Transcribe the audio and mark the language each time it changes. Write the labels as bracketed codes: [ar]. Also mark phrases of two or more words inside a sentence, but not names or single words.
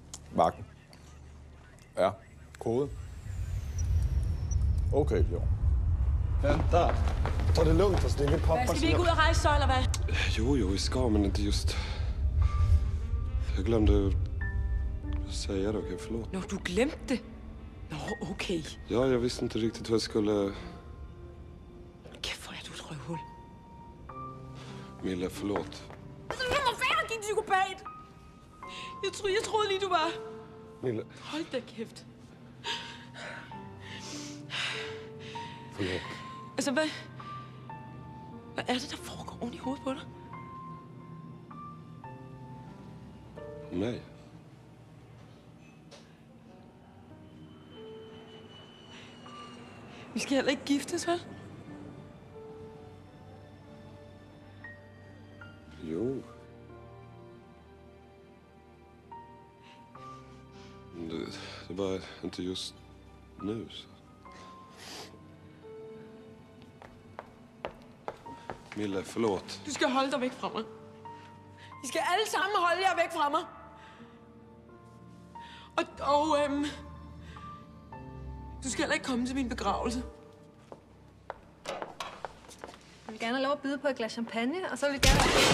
[da] Vagten. Ja, kode. Okay, jo. [sv] Vänta. Ta det lugnt, alltså. Det är min pappa. [da] Skal vi ikke ud og rejse så, eller hvad? [sv] Jo, vi ska, men inte just... Jag glömde säga det, okej? Förlåt. [da] Nå, du glemte det. Nå, okay. [sv] Ja, jag visste inte riktigt hur jag skulle... [da] Kæft, hvor er du et røvhul. [sv] Mille, förlåt. [da] Lad mig være, din psykopat! Jeg troede lige, du var... Mille. Hold da kæft. [sv] Förlåt. [da] Altså, hvad er det, der foregår oven i hovedet på dig? Nej. Vi skal heller ikke giftes, vel? [sv] Jo. Det var inte just nu, så... Mille, förlåt. [da] Du skal holde dig væk fra mig. I skal alle sammen holde jer væk fra mig. Du skal heller ikke komme til min begravelse. Jeg vil gerne have lov at byde på et glas champagne, og så vil jeg gerne...